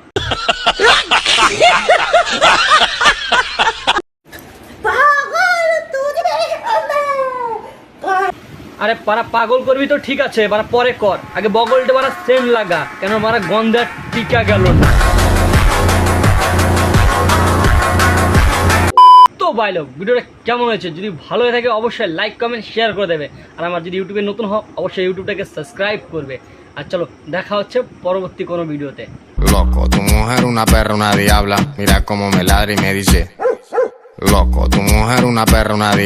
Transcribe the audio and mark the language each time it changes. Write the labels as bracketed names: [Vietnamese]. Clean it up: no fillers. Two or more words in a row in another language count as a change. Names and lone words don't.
[Bangla] আরে পারা পাগল করবি তো ঠিক আছে, বারা পরে কর, আগে বগলটা বারা সেন্ট লাগা, কেন বারা গন্ধে টিকা গেল না। তো বাইলো ভিডিওটা কেমন হয়েছে? যদি ভালো হয়ে থাকে অবশ্যই [English] like comment share [Bangla] করে দেবে। আর আমার যদি ইউটিউবে নতুন হও অবশ্যই ইউটিউবটাকে সাবস্ক্রাইব করবে। আর চলো দেখা হচ্ছে পরবর্তী কোনো ভিডিওতে। [Spanish] Loco, tu mujer una perra, una diabla. Mira cómo me ladra y me dice. Loco, tu mujer una perra, una diabla.